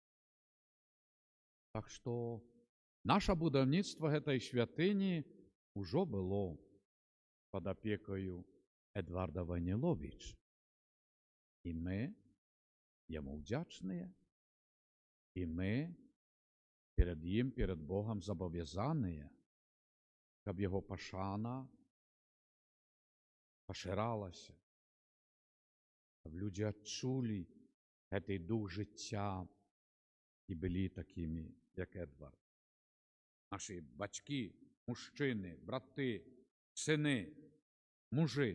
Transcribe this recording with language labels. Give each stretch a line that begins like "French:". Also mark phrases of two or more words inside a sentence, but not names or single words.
Belarusian: Так што наша будаўніцтва гэтай святыні ўжо было пад апекаю Эдварда Ваніловіча. І мы яму ўдзячныя, і мы перед ім, перед Богом зобов'язаныя, каб яго пашана пашыралася, каб людзі адчулі гэты дух жыцця і былі такімі, як Эдвард. Нашы бацькі, мужчыны, браты, сыны, мужы.